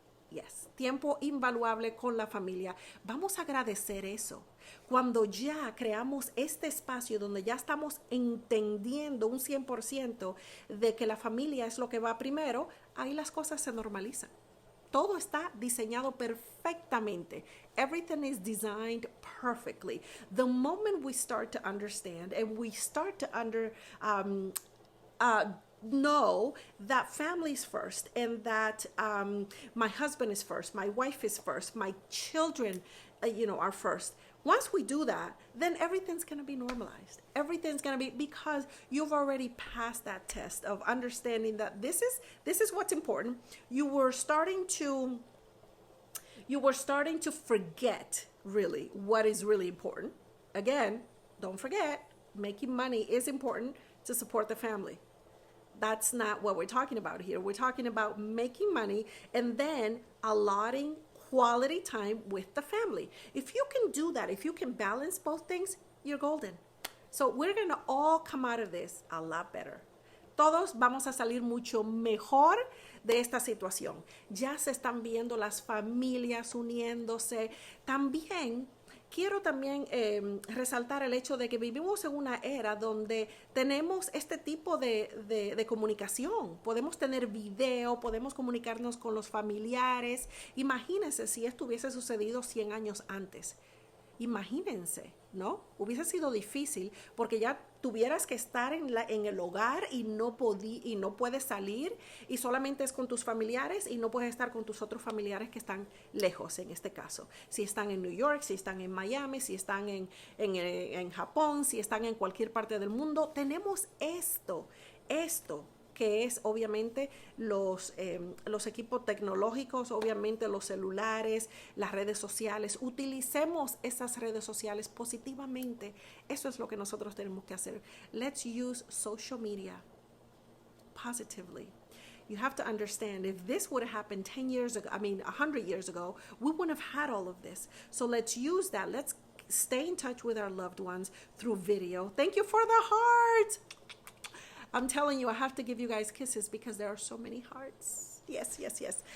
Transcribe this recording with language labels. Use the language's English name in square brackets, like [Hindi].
[Spanish] Yes, tiempo invaluable con la familia. Vamos a agradecer eso. Cuando ya creamos este espacio donde ya estamos entendiendo un 100% de que la familia es lo que va primero, ahí las cosas se normalizan. Todo está diseñado perfectamente. [English] Everything is designed perfectly. The moment we start to understand, and we start to know that family's first, and that my husband is first, my wife is first, my children are first. Once we do that, then everything's going to be normalized. Everything's going to be, because you've already passed that test of understanding that this is what's important. You were starting to you were starting to forget really what is really important. Again, don't forget, making money is important to support the family. That's not what we're talking about here. We're talking about making money and then allotting quality time with the family. If you can do that, if you can balance both things, you're golden. So we're going to all come out of this a lot better. [Spanish] Todos vamos a salir mucho mejor de esta situación. Ya se están viendo las familias uniéndose. También quiero resaltar el hecho de que vivimos en una era donde tenemos este tipo de comunicación. Podemos tener video, podemos comunicarnos con los familiares. Imagínense si esto hubiese sucedido 100 años antes. Imagínense, ¿no? Hubiese sido difícil porque ya tuvieras que estar en el hogar y no puedes salir y solamente es con tus familiares y no puedes estar con tus otros familiares que están lejos en este caso. Si están en New York, si están en Miami, si están en Japón, si están en cualquier parte del mundo, tenemos esto que es obviamente los equipos tecnológicos, obviamente los celulares, las redes sociales. Utilicemos esas redes sociales positivamente. Eso es lo que nosotros tenemos que hacer. [English] Let's use social media positively. You have to understand, if this would have happened 100 years ago, we wouldn't have had all of this. So let's use that. Let's stay in touch with our loved ones through video. Thank you for the heart. I'm telling you, I have to give you guys kisses because there are so many hearts. Yes, yes, yes.